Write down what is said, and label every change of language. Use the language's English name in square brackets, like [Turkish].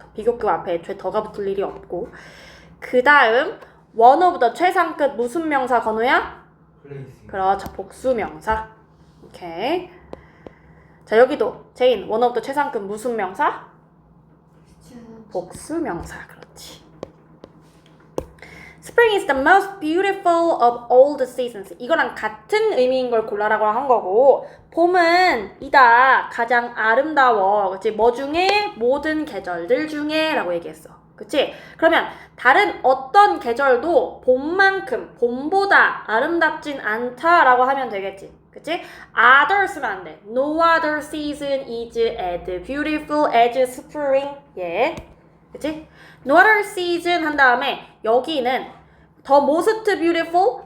[Korean] 비교급 앞에 애초에 더가 붙을 일이 없고. 그 다음 [English] one of the [Korean] 최상급 무슨 명사 건우야? 플레이스. 그렇죠, 복수명사. 오케이. 자, 여기도 제인 [English] one of the [Korean] 최상급 무슨 명사? 복수명사. 그렇지. [English] Spring is the most beautiful of all the seasons. [Korean] 이거랑 같은 의미인 걸 골라라고 한 거고, 봄은 이다 가장 아름다워. 그치? 뭐 중에? 모든 계절들 중에 라고 얘기했어. 그치? 그러면 다른 어떤 계절도 봄만큼, 봄보다 아름답진 않다 라고 하면 되겠지. 그치? other 쓰면 안 돼. [English] No other season is as beautiful as spring. [Korean] 예. 그치? [English] No other season [Korean] 한 다음에 여기는 [English] the most beautiful?